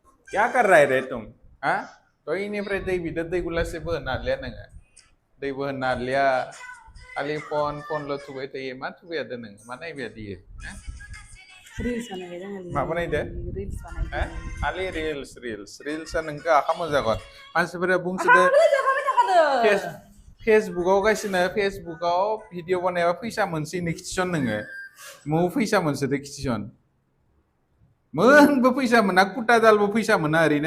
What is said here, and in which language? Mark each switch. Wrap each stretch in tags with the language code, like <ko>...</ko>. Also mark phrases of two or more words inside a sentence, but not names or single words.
<hi>क्या कर रहा है रे तुम</hi> <brx>हाँ तो इनिफ्राय दै बिदो दै गुलासेबो होना लिया नोङो दैबो होना लिया खालि फनल' थुबाय थायो मा थुबाय थादो नोङो मा नायबाय थायो Reels बानायबाय जोङो मा बानायदो Reels बानायदों खालि रिल्सआ नोंखौ आखाम जागोन मानसिफोरा बुंसोदो फेसबुकाव गासिनो फेसबुकाव भिडिअ बानायबा फैसा मोनसैनो खिथिसन नोङो मौ फैसा मोनसोदो खिथिसन मोनबो फैसा मोना कुटा दालबो फैसा मोना ओरैनो</brx>